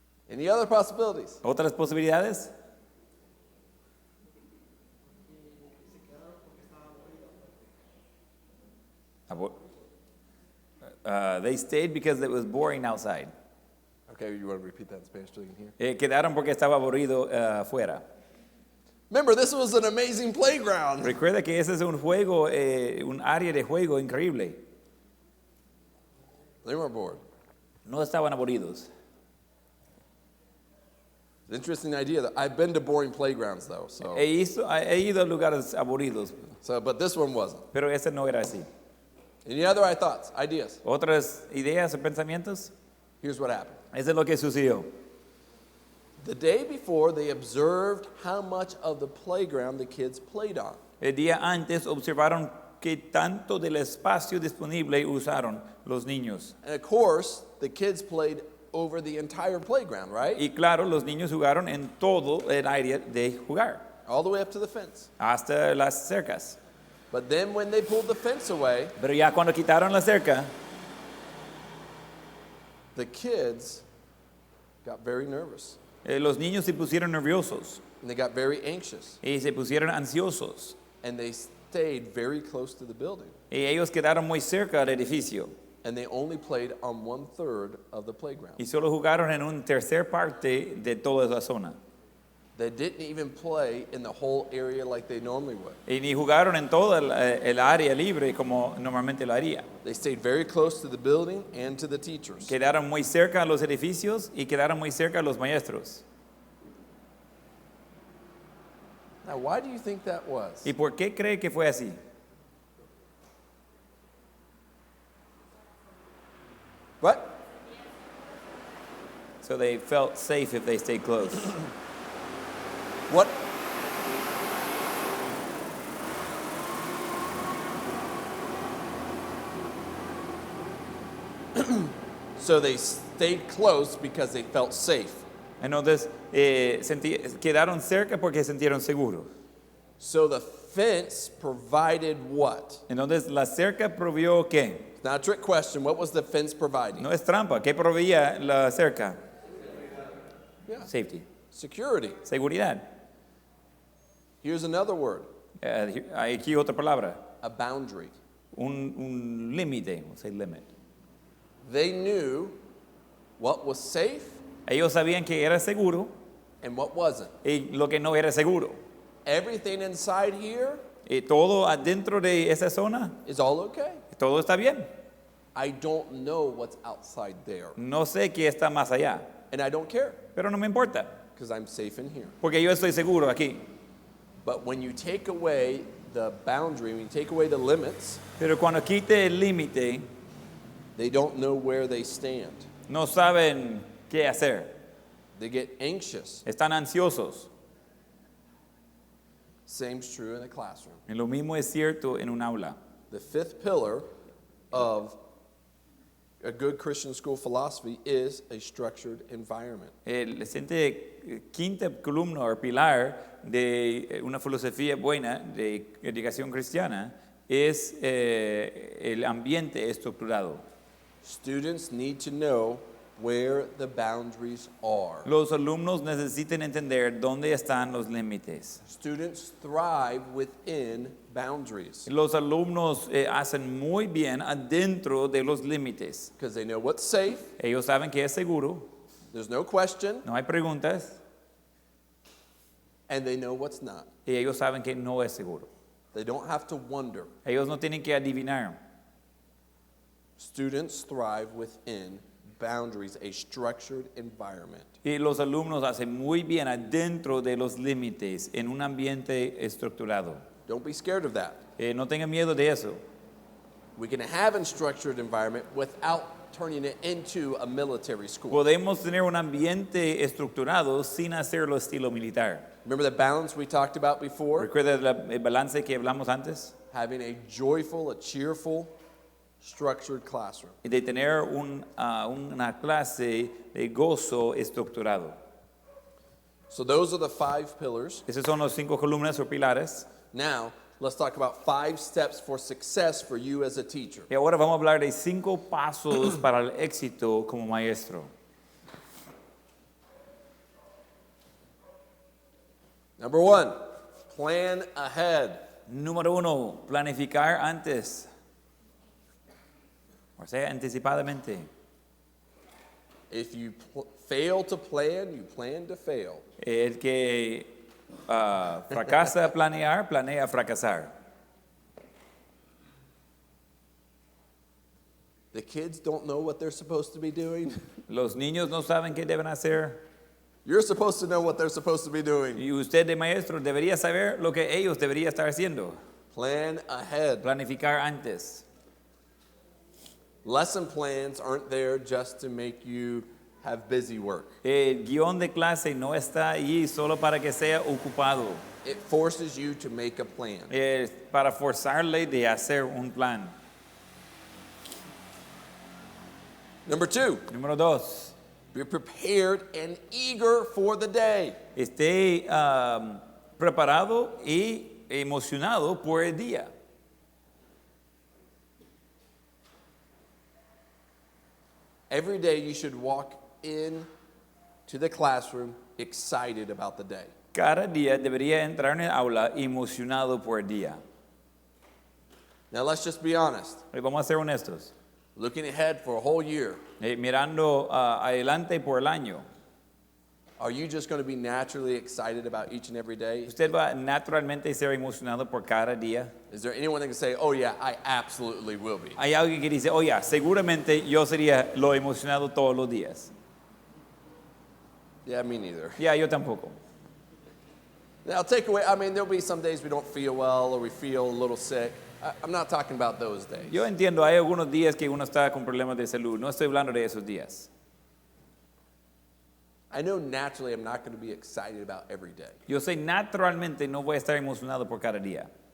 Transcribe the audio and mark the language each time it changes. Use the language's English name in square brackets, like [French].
[English] Any other possibilities? [Spanish] ¿Otras posibilidades? [English] They stayed because it was boring outside. Okay, you want to repeat that in Spanish so you can hear? [Spanish] Quedaron porque estaba aburrido afuera. [English] Remember, this was an amazing playground. [Spanish] Recuerda que ese es un juego, un área de juego increíble. [English] They weren't bored. [Spanish] No estaban aburridos. [English] Does Interesting idea. I've been to boring playgrounds though, [Spanish] He ido a lugares aburridos, [English] but this one wasn't. [Spanish] pero ese no era así. [English] Any other thoughts, ideas? [Spanish] ¿Otras ideas o pensamientos? [English] Here's what happened. [Spanish] Eso es lo que sucedió. [English] The day before, they observed how much of the playground the kids played on. [Spanish] El día antes observaron qué tanto del espacio disponible usaron los niños. [English] And of course, the kids played over the entire playground, right? [Spanish] Y claro, los niños jugaron en todo el área de jugar, [English] All the way up to the fence. [Spanish] hasta las cercas. [English] But then when they pulled the fence away, [Spanish] Pero ya cuando quitaron la cerca, [English] the kids got very nervous [Spanish] los niños se pusieron nerviosos [English] and they got very anxious [Spanish] y se pusieron ansiosos. [English] and they stayed very close to the building [Spanish] Y ellos quedaron muy cerca del edificio [English] and they only played on 1/3 of the playground. [Spanish] y solo jugaron en una tercera parte de toda la zona. [English] They didn't even play in the whole area like they normally would. [Spanish] Y ni jugaron en toda el área libre como normalmente lo haría. [English] They stayed very close to the building and to the teachers. [Spanish] Quedaron muy cerca a los edificios y quedaron muy cerca a los maestros. [English] Now, why do you think that was? [Spanish] ¿Y por qué cree que fue así? [English] What? So they felt safe if they stayed close. What? So they stayed close because they felt safe. [Spanish] Entonces, quedaron cerca porque se sintieron seguros. [English] So the fence provided what? [Spanish] Entonces, la cerca provió qué? [English] It's not a trick question. What was the fence providing? [Spanish] No es trampa. ¿Qué proveía la cerca? [English] Yeah. Safety. Security. [Spanish] Seguridad. [English] Here's another word. [Spanish] Hay aquí otra palabra. [English] A boundary. [Spanish] Un límite. [English] We'll say limit. They knew what was safe [Spanish] Ellos sabían que era seguro [English] and what wasn't. [Spanish] y lo que no era seguro. [English] Everything inside here [Spanish] Y todo adentro de esa zona, [English] is all okay. [Spanish] todo está bien. [English] I don't know what's outside there. [Spanish] No sé qué está más allá, [English] And I don't care [Spanish] pero no me importa, [English] because I'm safe in here. [Spanish] porque yo estoy seguro aquí. [English] But when you take away the boundary, when you take away the limits, [Spanish] Pero cuando quite el límite, [English] they don't know where they stand. [Spanish] no saben qué hacer. [English] They get anxious. [Spanish] Están ansiosos. [English] Same's true in a classroom. [Spanish] Y lo mismo es cierto en un aula. [English] The fifth pillar of a good Christian school philosophy is a structured environment. [Spanish] El siguiente quinta columna o pilar de una filosofía buena de educación cristiana es el ambiente estructurado. [English] Students need to know where the boundaries are. [Spanish] Los alumnos necesitan entender dónde están los límites. [English] Students thrive within boundaries [Spanish] Los alumnos hacen muy bien adentro de los límites. [English] because they know what's safe, [Spanish] Ellos saben que es seguro, [English] there's no question, [Spanish] no hay preguntas, [English] and they know what's not. [Spanish] y ellos saben que no es seguro. [English] They don't have to wonder. [Spanish] Ellos no tienen que adivinar. [English] Students thrive within boundaries, a structured environment. [Spanish] Y los alumnos hacen muy bien adentro de los límites en un ambiente estructurado. [English] Don't be scared of that. [Spanish] No tengan miedo de eso. [English] We can have a structured environment without turning it into a military school. [Spanish] Podemos tener un ambiente estructurado sin hacerlo estilo militar. [English] Remember the balance we talked about before? [Spanish] ¿Recuerda el balance que hablamos antes? [English] Having a joyful, a cheerful, structured classroom. [Spanish] Y de tener una clase de gozo estructurado. [English] So those are the 5 pillars. [Spanish] Esos son los 5 columnas o pilares. [English] Now, let's talk about 5 steps for success for you as a teacher. [Spanish] Y ahora vamos a hablar de 5 pasos para el éxito como maestro. [English] Number 1, plan ahead. [Spanish] Número 1, planificar antes. O sea, anticipadamente. [English] If you fail to plan, you plan to fail. [Spanish] El que fracasa a planear, planea fracasar. [English] The kids don't know what they're supposed to be doing. [Spanish] Los niños no saben qué deben hacer. [English] You're supposed to know what they're supposed to be doing. [Spanish] Y usted de maestro debería saber lo que ellos deberían estar haciendo. [English] Plan ahead. [Spanish] Planificar antes. [English] Lesson plans aren't there just to make you have busy work. [Spanish] El guión de clase no está ahí solo para que sea ocupado. [English] It forces you to make a plan. [Spanish] Es para forzarle de hacer un plan. [English] Number 2, [Spanish] Número 2. [English] be prepared and eager for the day. [Spanish] Esté preparado y emocionado por el día. [English] Every day you should walk in to the classroom excited about the day. [Spanish] Cada día debería entrar en el aula emocionado por el día. [English] Now let's just be honest. [Spanish] Vamos a ser honestos. [English] Looking ahead for a whole year, [Spanish] Mirando adelante por el año, [English] are you just going to be naturally excited about each and every day? [Spanish] ¿usted va naturalmente ser emocionado por cada día? [English] Is there anyone that can say, oh yeah, I absolutely will be? [Spanish] Hay alguien que dice, oye, seguramente yo sería lo emocionado todos los días. [English] Yeah, me neither. [Spanish] Ya, yo tampoco. [English] Now take away, there'll be some days we don't feel well or we feel a little sick. I'm not talking about those days. [Spanish] Yo entiendo, hay algunos días que uno está con problemas de salud. No estoy hablando de esos días. [English] I know naturally I'm not going to be excited about every day. [Spanish] Yo sé naturalmente no voy a estar emocionado por cada día.